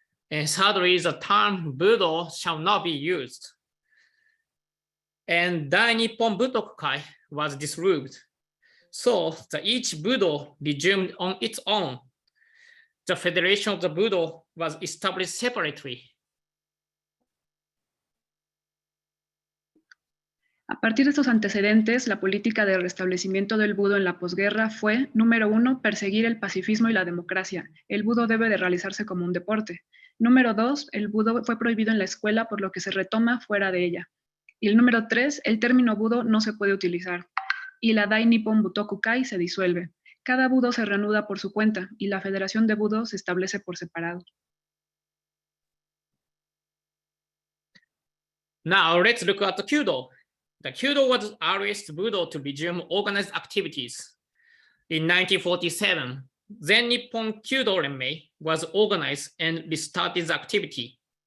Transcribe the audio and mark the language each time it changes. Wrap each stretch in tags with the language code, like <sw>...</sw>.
<en>And thirdly, the term Budo shall not be used. And Dai Nippon Butokukai was dissolved. So each Budo resumed on its own. The Federation of the Budo was established separately.</en> <es>A partir de estos antecedentes, la política de restablecimiento del Budo en la posguerra fue, número 1, perseguir el pacifismo y la democracia. El Budo debe de realizarse como un deporte. Número 2, el Budo fue prohibido en la escuela, por lo que se retoma fuera de ella. Y el número 3, el término Budo no se puede utilizar. Y la Dai Nippon Butokukai se disuelve. Cada Budo se reanuda por su cuenta y la Federación de Budo se establece por separado.</es> <en>Now let's look at the Kyudo. The Kyudo was the earliest Budo to resume organized activities. In 1947, then Nippon Kyudo Renmei was organized and restarted the activity.</en>